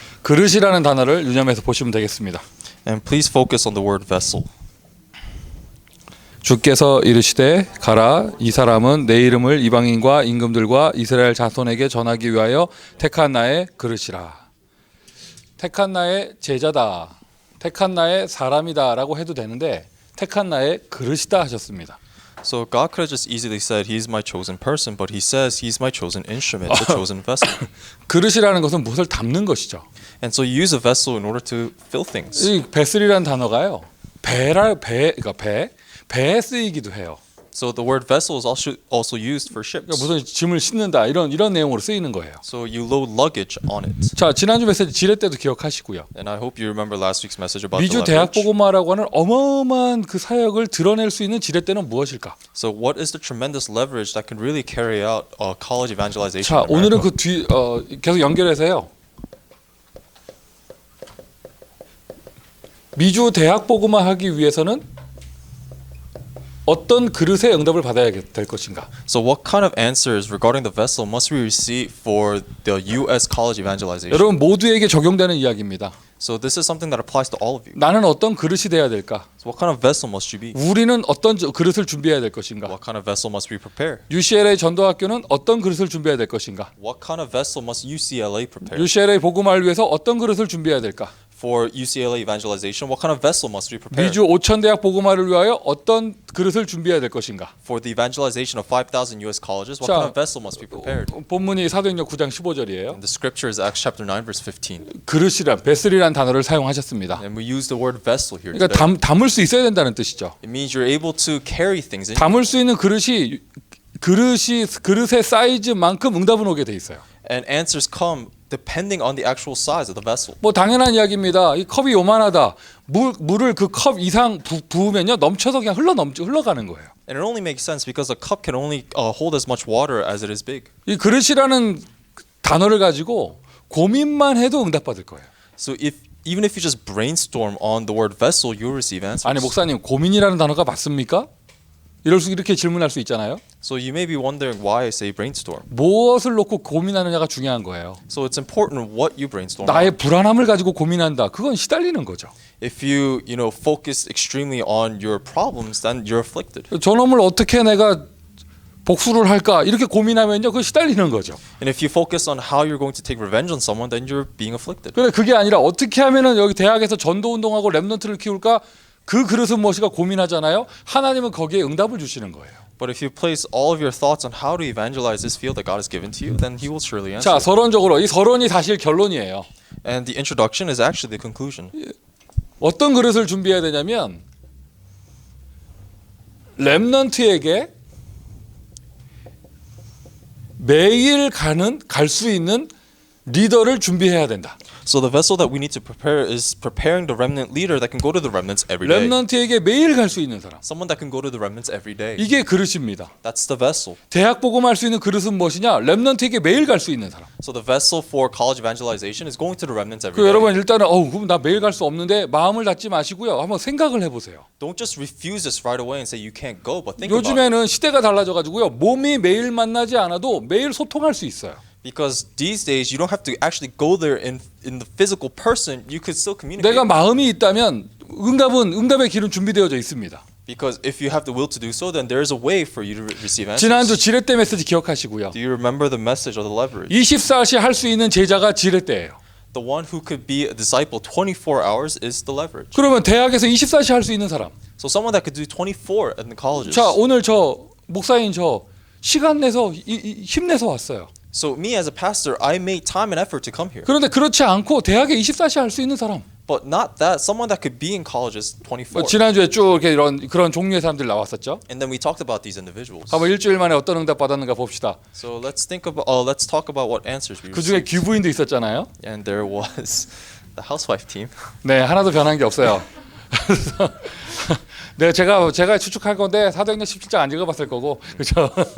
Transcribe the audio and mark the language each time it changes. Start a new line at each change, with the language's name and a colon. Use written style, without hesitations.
Korean: 그릇이라는 단어를 유념해서 보시면 되겠습니다.
English: And please focus on the word vessel.
Korean: 주께서 이르시되 가라, 이 사람은 내 이름을 이방인과 임금들과 이스라엘 자손에게 전하기 위하여 택한 나의 그릇이라. 택한 나의 제자다, 택한 나의 사람이다라고 해도 되는데 택한 나의 그릇이다 하셨습니다.
English: So God could have just easily said he's my chosen person, but he says he's my chosen instrument, the chosen vessel.
Korean: 그릇이라는 것은 무엇을 담는 것이죠.
English: And so you use a vessel in order to fill things.
Korean: 이 베슬이라는 단어가요, 그러니까 배에 쓰이기도 해요.
English: So the word vessel is also used for ships.
Korean: 그러니까 무슨 짐을 싣는다 이런 내용으로 쓰이는 거예요.
English: So you load luggage on it.
Korean: 자, 지난주 메시지 지뢰 때도 기억하시고요.
English: And I hope you remember last week's message about
Korean: 미주 대학
English: leverage.
Korean: 복음화라고 하는 어마어마한 그 사역을 드러낼 수 있는 지뢰 때는 무엇일까?
English: So what is the tremendous leverage that can really carry out college evangelization?
Korean: 오늘은
English: America?
Korean: 그 계속 연결해서요. 미주 대학 복음화 하기 위해서는 어떤 그릇의 응답을 받아야 될 것인가?
English: So what kind of answers regarding the vessel must we receive for the U.S. college evangelization?
Korean: 여러분 모두에게 적용되는 이야기입니다.
English: So this is something that applies to all of you.
Korean: 나는 어떤 그릇이 돼야 될까?
English: So what kind of vessel must you be?
Korean: 우리는 어떤 그릇을 준비해야 될 것인가?
English: What kind of vessel must we prepare?
Korean: UCLA 전도학교는 어떤 그릇을 준비해야 될 것인가?
English: What kind of vessel must UCLA prepare?
Korean: UCLA 복음화를 위해서 어떤 그릇을 준비해야 될까?
English: For UCLA evangelization, what kind of vessel must we prepare?
Korean: 미주 5천 대학 복음화를 위하여 어떤 그릇을 준비해야 될 것인가?
English: For the evangelization of 5,000 U.S. colleges, what
Korean: 자,
English: kind of vessel must be prepared?
Korean: 본문이 사도행전 9장 15절이에요.
English: And the scripture is Acts chapter 9 verse 15.
Korean: 그릇이란 베슬이란 단어를 사용하셨습니다.
English: And we use the word vessel here
Korean: 그러니까
English: today.
Korean: 담을 수 있어야 된다는 뜻이죠.
English: It means you're able to carry things in.
Korean: 담을 수 있는 그릇의 사이즈만큼 응답은 오게 돼 있어요.
English: And answers come depending on the actual size of the vessel.
Korean: 뭐 당연한 이야기입니다. 이 컵이 요만하다. 물을 그 컵 이상 부으면요 넘쳐서 그냥 흘러가는 거예요.
English: And it only makes sense because a cup can only hold as much water as it is big.
Korean: 이 그릇이라는 단어를 가지고 고민만 해도 응답받을 거예요.
English: So even if you just brainstorm on the word vessel, you'll receive answers.
Korean: 아니 목사님 고민이라는 단어가 맞습니까? 이렇게 질문할 수 있잖아요.
English: So you may be wondering why I say brainstorm.
Korean: 무엇을 놓고 고민하느냐가 중요한 거예요.
English: So it's important what you brainstorm.
Korean: 나의 불안함을 가지고 고민한다. 그건 시달리는 거죠.
English: If you focus extremely on your problems, then you're afflicted.
Korean: 저놈을 어떻게 내가 복수를 할까 이렇게 고민하면요, 그거 시달리는 거죠.
English: And if you focus on how you're going to take revenge on someone, then you're being afflicted.
Korean: 그런데 그게 아니라 어떻게 하면은 여기 대학에서 전도 운동하고 렘넌트를 키울까? 그 그릇은 무엇이가 고민하잖아요. 하나님은 거기에 응답을 주시는 거예요.
English: But if you place all of your thoughts on how to evangelize this field that God has given to you, then He will surely answer.
Korean: 자, 서론적으로 이 서론이 사실 결론이에요.
English: And the introduction is actually the conclusion.
Korean: 어떤 그릇을 준비해야 되냐면 렘넌트에게 매일 갈 수 있는 리더를 준비해야 된다.
English: So the vessel that we need to prepare is preparing the remnant leader that can go to the remnants every day.
Korean: 렘넌트에게 매일 갈 수 있는 사람.
English: Someone that can go to the remnants every day.
Korean: 이게 그릇입니다.
English: That's the vessel.
Korean: 대학 복음할 수 있는 그릇은 무엇이냐? 렘넌트에게 매일 갈 수 있는 사람.
English: So the vessel for college evangelization is going to the remnants every day.
Korean: 여러분 일단은 그럼 나 매일 갈 수 없는데 마음을 닫지 마시고요. 한번 생각을 해보세요.
English: Don't just refuse this right away and say you can't go, but think about it.
Korean: 요즘에는 시대가 달라져 가지고요. 몸이 매일 만나지 않아도 매일 소통할 수 있어요.
English: Because these days you don't have to actually go there in the physical person. You could still communicate.
Korean: 내가 마음이 있다면 응답의 길은 준비되어져 있습니다.
English: Because if you have the will to do so, then there is a way for you to receive answers.
Korean: 지난주 지뢰 때 메시지 기억하시고요.
English: Do you remember the message of the leverage?
Korean: 24시 할 수 있는 제자가 지뢰 때예요.
English: The one who could be a disciple 24 hours is the leverage.
Korean: 그러면 대학에서 24시 할 수 있는 사람.
English: So someone that could do 24 in the colleges.
Korean: 자, 오늘 저 목사인 저 시간 내서 힘내서 왔어요.
English: So me as a pastor, I made time and effort to come here.
Korean: 그런데 그렇지 않고 대학에 24시 할 수 있는 사람.
English: But not that. Someone that could be in colleges 24.
Korean: 지난주에 쭉 이렇게 그런 종류의 사람들 나왔었죠.
English: And then we talked about these individuals.
Korean: 한번 일주일 만에 어떤 응답 받았는가 봅시다.
English: So let's talk about what answers we
Korean: 그 중에
English: received.
Korean: 귀부인도 있었잖아요.
English: And there was the housewife team.
Korean: 네, 하나도 변한 게 없어요. 네, 제가 추측할 건데 사도행전 17장 안 읽어봤을 거고, 그렇죠?